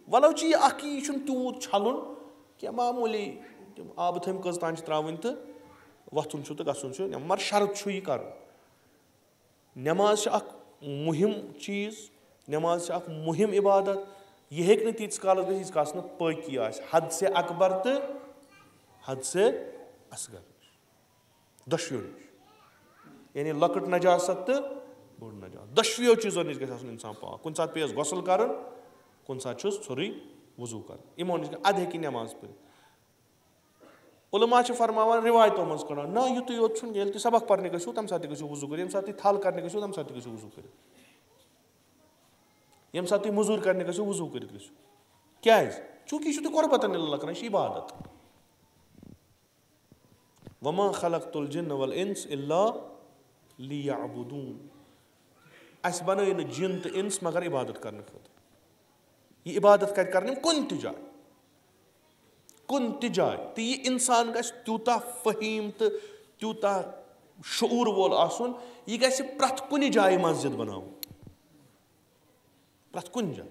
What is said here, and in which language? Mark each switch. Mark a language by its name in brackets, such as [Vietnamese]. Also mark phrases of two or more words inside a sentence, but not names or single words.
[Kashmiri] وَلو چھِ یہِ اَکھ یہِ چھُنہٕ تیوٗت چھَلُن کینٛہہ, معموٗلی تِم آبہٕ تھٔمۍ کٔژ تام چھِ ترٛاوٕنۍ تہٕ وۄتھُن چھُ تہٕ گژھُن چھُ. مگر شرط چھُ یہِ کَرُن. نٮ۪ماز چھِ اَکھ مُہِم چیٖز, نٮ۪ماز چھِ اَکھ مُہِم عبادت. یہِ ہیٚکہِ نہٕ تیٖتِس کالَس گٔژھِتھ ییٖتِس کالَس نہٕ پٲقی آسہِ. حد سے اکبر تہٕ حد سے اصغر نِش, دۄشوٕیو نِش. یعنی لۄکٕٹ نجاست تہٕ بوٚڑ نجاست, دۄشوٕیو چیٖزو نِش گژھِ آسُن اِنسان پاک. کُنہِ ساتہٕ پیٚیَس غسل کَرُن, کُنہِ ساتہٕ چھُس ژھوٚرُے وضوٗ کَرُن. یِمو نِش اَدٕ ہیٚکہِ نٮ۪ماز پٔرِتھ. عُلما چھِ فرماوان رِوایتو منٛز کَڑان نہ یُتُے یوت چھُنہٕ ییٚلہِ تُہۍ سبق پَرنہِ گٔژھِو تَمہِ ساتہٕ تہِ گٔژھِو وضوٗ کٔرِتھ, ییٚمہِ ساتہٕ تُہۍ تھل کَرنہِ گٔژھِو تَمہِ ساتہٕ تہِ گٔژھِو وضوٗ کٔرِتھ, ییٚمہِ ساتہٕ تُہۍ موٚزوٗرۍ کَرنہِ گٔژھِو وضوٗ کٔرِتھ گٔژھِو. کیٛازِ؟ چوٗنٛکہِ یہِ چھُو تُہۍ [Arabic] قۄربتن لِلہ [Kashmiri] کَران, یہِ چھِ عبادت. [Arabic] وما خلقت الجن والانس الا لیعبدون. [Kashmiri] اَسہِ بَنٲے نہٕ جِن تہٕ اِنس مگر عبادت کَرنہٕ خٲطرٕ. یہِ عبادت کَرِ کَرٕنۍ کُنہِ تہِ جایہِ, کُنہِ تہِ جایہِ. تہٕ یہِ اِنسان گژھِ تیوٗتاہ فہیٖم تہٕ تیوٗتاہ شعوٗر وول آسُن, یہِ گژھِ پرٛٮ۪تھ کُنہِ جایہِ مسجِد بَناوُن, پرٛٮ۪تھ کُنہِ جایہِ.